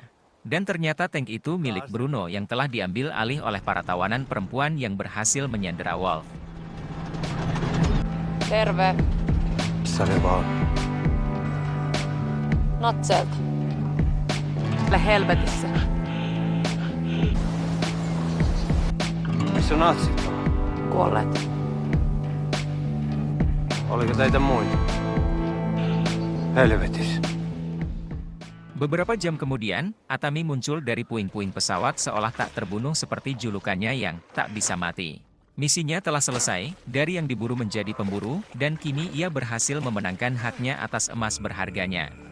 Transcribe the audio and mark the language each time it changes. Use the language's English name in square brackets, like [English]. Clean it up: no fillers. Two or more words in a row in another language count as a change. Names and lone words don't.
[Indonesian] Dan ternyata tank itu milik Bruno yang telah diambil alih oleh para tawanan perempuan yang berhasil menyandera Wolf. [Finnish] Terve. Missä ne vaan? Natselta. Ole helvetissä. Missä natsit on? Kuolleet. Oliko teitä muita? Helvetis. [Indonesian] Beberapa jam kemudian, Atami muncul dari puing-puing pesawat seolah tak terbunuh seperti julukannya yang tak bisa mati. Misinya telah selesai, dari yang diburu menjadi pemburu, dan kini ia berhasil memenangkan haknya atas emas berharganya.